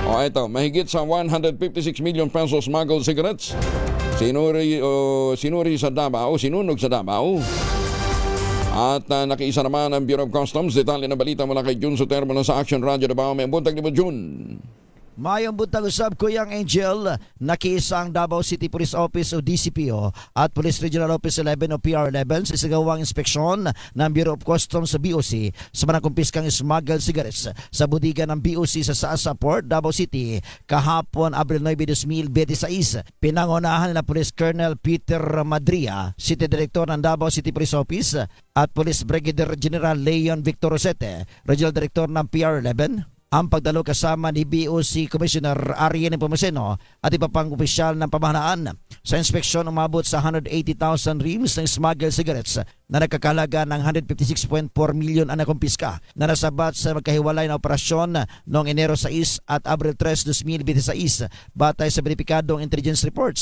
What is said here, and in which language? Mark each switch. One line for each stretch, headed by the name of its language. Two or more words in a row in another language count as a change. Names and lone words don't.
Filipino: O ito, mahigit sa 156 million pesos
English: smuggled cigarettes.
Filipino: Sinuri sa Davao, sinunog sa Davao. At nakiisa naman ang Bureau of Customs. Detalye ng balita mula kay Jun Sotermo na sa Action Radio Davao.
Cebuano: May buntag ni Jun. Mayong buntag usab Kuyang
Filipino: Angel, nakiisang Davao City Police Office o DCPO at Police Regional Office 11 o PR11 sa isagawang inspeksyon ng Bureau of Customs sa BOC sa manangkumpiskang
English: smuggled cigarettes
Filipino: sa budiga ng BOC sa Saasa Port, Davao City kahapon Abril 9, 2026. Pinangunahan na Police Colonel Peter Madria, City Director ng Davao City Police Office, at Police Brigadier General Leon Victor Rosete, Regional Director ng PR11. Ang pagdalo kasama ni BOC Commissioner Ariel Nepomuceno at iba pang opisyal ng pamahalaan. Sa inspeksyon, umabot sa 180,000 reams ng
English: smuggled cigarettes
Filipino: na nagkakalaga ng 156.4 milyon ang nakumpiska na nasabat sa magkahiwalay na operasyon noong Enero 6 at Abril 3, 2026 batay sa verifikadong
English: intelligence reports.